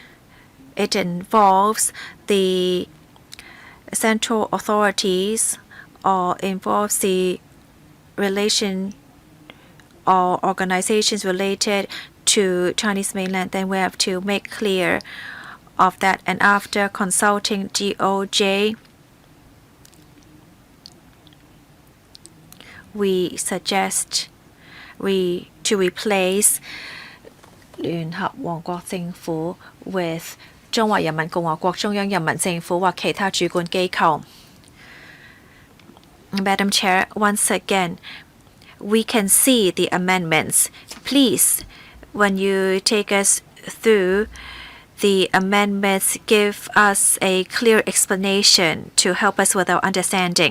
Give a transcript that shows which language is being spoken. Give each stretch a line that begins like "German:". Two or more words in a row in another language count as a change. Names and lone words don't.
English: it involves the central authorities or involves the relation or organizations related to Chinese mainland, then we have to make clear of that. And after consulting DOJ, we suggest to replace
Chinese: 聯合王國政府
English: with
Chinese: 中華人民共和國中央人民政府或其他主管機構。
English: Madam Chair, once again, we can see the amendments. Please, when you take us through the amendments, give us a clear explanation to help us with our understanding.